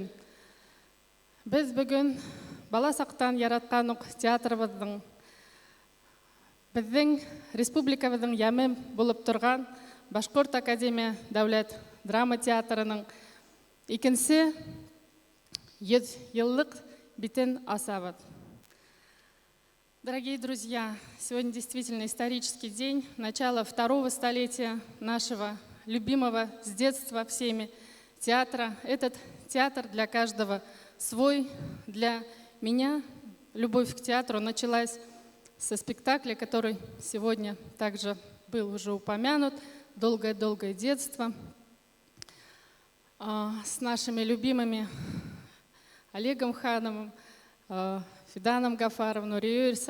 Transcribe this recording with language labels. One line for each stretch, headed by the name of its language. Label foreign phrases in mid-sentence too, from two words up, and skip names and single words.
Tatar: Без бүген бала сактан яраткан ук театрыбызның, безнең республикабызның яме булып торган Башкорт академия дәүләт драма театрының икенче 100 еллык битен асабыз.
Russian: Дорогие друзья, сегодня действительно исторический день, начало второго столетия нашего любимого с детства всеми театра. Этот театр для каждого свой. Для меня любовь к театру началась со спектакля, который сегодня также был уже упомянут, «Долгое-долгое детство», с нашими любимыми Олегом Хановым, Фиданом Гафаровым, Нурией Ирсаевой.